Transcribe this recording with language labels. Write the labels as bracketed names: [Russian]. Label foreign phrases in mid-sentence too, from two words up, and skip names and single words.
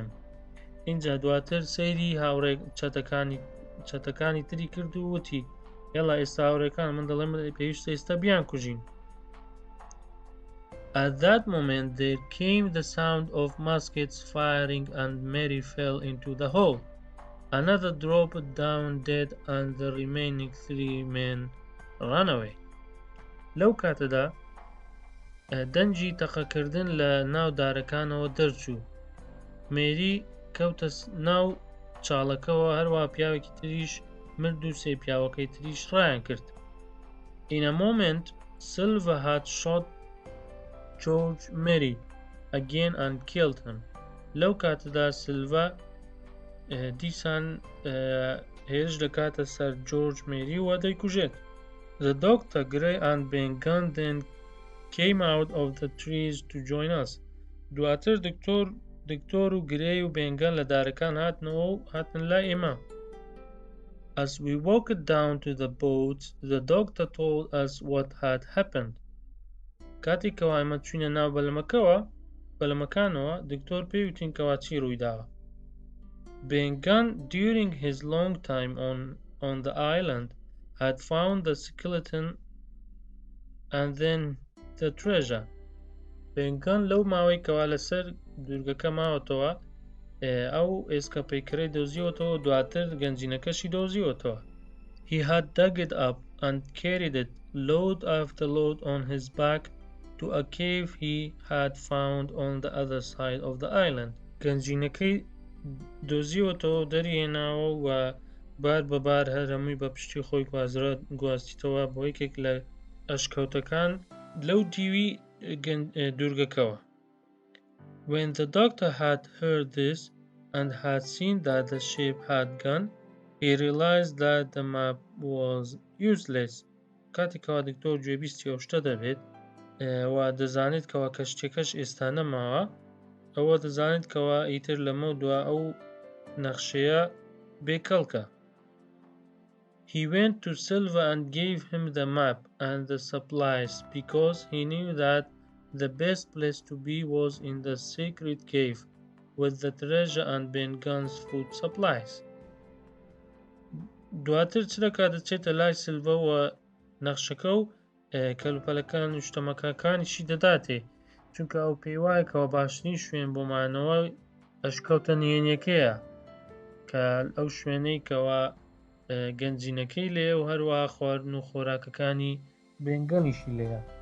[Central Kurdish] اینجا دواتر سەیری هاوڕێک چەتەکانی تری کرد و وتی یەڵا ئێستا هاوڕێکان من دەڵێم پێویستە ئێستا بیان کوژین. [English] At that moment there came the sound of muskets firing and Mary fell into the hole. Another dropped down dead and the remaining 3 men ran away. [Central Kurdish] لەو کاتەدا دەنجی تەقەکردن لە ناو دارەکانەوە دەرچوو. مێری کەوتە ناو چاڵەکەەوە هەروە پیاوێکی تریش مرد و 3 پیاوەکەی تریش ڕایان کرد. [English] In a moment Silver had shot George Mary again and killed him. [Central Kurdish] لەو کاتەدا سیلڤە دیسان هێرش دەکاتە سەر جۆرج مێری و دەیکوژێت. [English] The doctor, Gray and Bengan then came out of the trees to join us. [Central Kurdish] دواتر دکتۆر و گرێی و بێنگان لە دارەکان هاتنەوە و هاتن لای ئێمە. [English] As we walked down to the boats, the doctor told us what had happened. [Central Kurdish] کاتێک کەوا ئێمە چوینە ناو بەلەمەکانەوە دکتۆر پێی وتین کەوا چی ڕوویداوە. [English] Bengan, during his long time on the island, had found the skeleton and then the treasure. [Central Kurdish] Bengan لەو ماوەی کەوا لەسەر دوورگەکە ماوەتەوە ئەو ئێسکە پەیکەرەی دۆزیوەتەوە دواتر گەنجینەکەشی دۆزیوەتەوە. [English] He had dug it up and carried it load after load on his back to a cave he had found on the other side of the island. [Central Kurdish] گەنجینەکەی دۆزیوەتەوە دەریهێناوە و بار بەبار هەر هەمووی بە پشتی خۆی گواستیتەوە بۆ یەکێک لە ئەشکەوتەکان لەو دیوی دوورگەکەوە. [English] When the doctor had heard this and had seen that the ship had gone, he realized that the map was useless. [Central Kurdish] کاتێکەوە دکتۆر گوێبیستی ئەو شتە دەبێت و دەزانێت کەوا کەشتێکەش ئێستا نەماوە ئەوە دەزانێت کەوا ئیتر لەمە دووە ئەو نەخشەیە بێکەڵکە. [English] He went to Silver and gave him the map and the supplies because he knew that the best place to be was in the secret cave with the treasure and Bengan's food supplies. [Central Kurdish] دواتر چ دەکات دەچێتە لای سیلڤە و نەخشەکە و کەلوپەلەکان و شتەمەکەکانیشی دەداتێ چونکە ئەو پێی وایە کەەوە باشترین شوێن بۆ مانەوە ئەشکەوتە نهێنیەکەیە کە ئەو شوێنەی کەەوە گەنجینەکەی لێ و هەروە خواردن و خۆراکەکانی بێنگەنیشی لێیە.